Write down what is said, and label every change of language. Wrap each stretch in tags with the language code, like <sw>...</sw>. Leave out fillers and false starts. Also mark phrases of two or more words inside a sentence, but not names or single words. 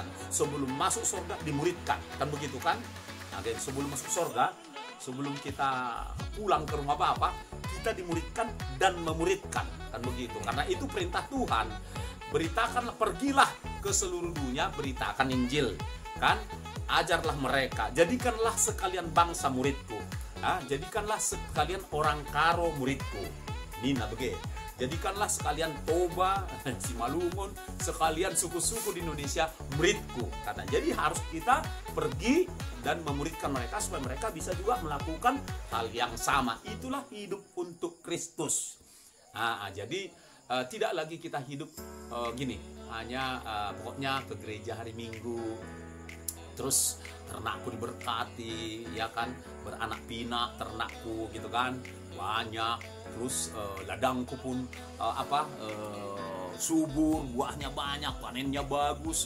<id>Sebelum masuk surga dimuridkan, kan begitu kan? Nah, sebelum masuk surga, sebelum kita pulang ke rumah Bapa, kita dimuridkan dan memuridkan, kan begitu. Karena itu perintah Tuhan. Beritakanlah, pergilah ke seluruh dunia, beritakan Injil, kan? Ajarlah mereka, jadikanlah sekalian bangsa muridku. Jadikanlah sekalian orang karo muridku.</id> <btx>Nina bege.</btx> <id>Jadikanlah sekalian Toba, Simalungun, sekalian suku-suku di Indonesia muridku. Kata. Jadi harus kita pergi dan memuridkan mereka supaya mereka bisa juga melakukan hal yang sama. Itulah hidup untuk Kristus. Jadi tidak lagi kita hidup gini, hanya pokoknya ke gereja hari Minggu, terus ternakku diberkati, ya kan, beranak pinak ternakku gitu kan, banyak, terus ladangku pun subur, buahnya banyak, panennya bagus.</id>